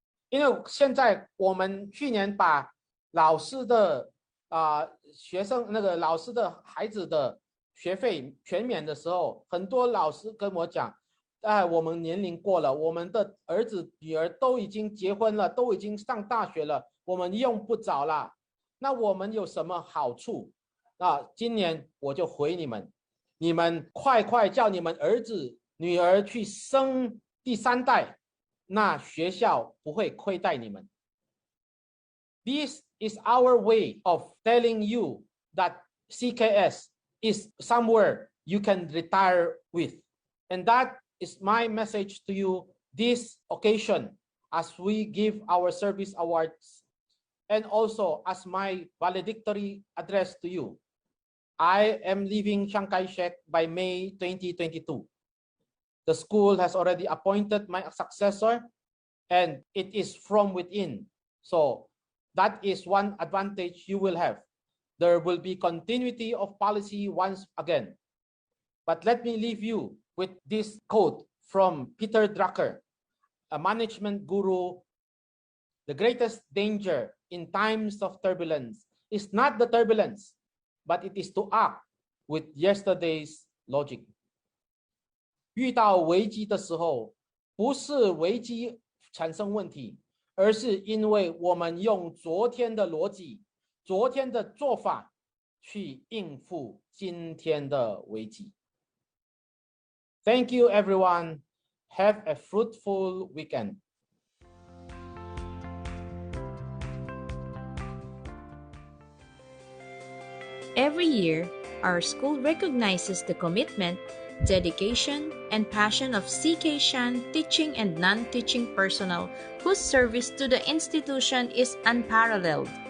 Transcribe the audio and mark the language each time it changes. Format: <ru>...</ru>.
<zh>因为现在我们去年把老师的学生老师的孩子的学费全免的时候，很多老师跟我讲，我们年龄过了，我们的儿子女儿都已经结婚了，都已经上大学了，我们用不着了。那我们有什么好处？今年我就回你们，你们快叫你们儿子女儿去生第三代，那学校不会亏待你们。</zh> <en>This is our way of telling you that CKS is somewhere you can retire with. And that is my message to you this occasion as we give our service awards and also as my valedictory address to you. I am leaving Chiang Kai-shek by May 2022. The school has already appointed my successor and it is from within. So that is one advantage you will have. There will be continuity of policy once again. But let me leave you with this quote from Peter Drucker, a management guru. The greatest danger in times of turbulence is not the turbulence, but it is to act with yesterday's logic.</en> <zh>遇到危机的时候，不是危机产生问题，而是因为我们用昨天的逻辑、昨天的做法去应付今天的危机。</zh> <en>Thank you, everyone. Have a fruitful weekend. Every year, our school recognizes the commitment, dedication, and passion of CK Shan teaching and non-teaching personnel whose service to the institution is unparalleled.</en>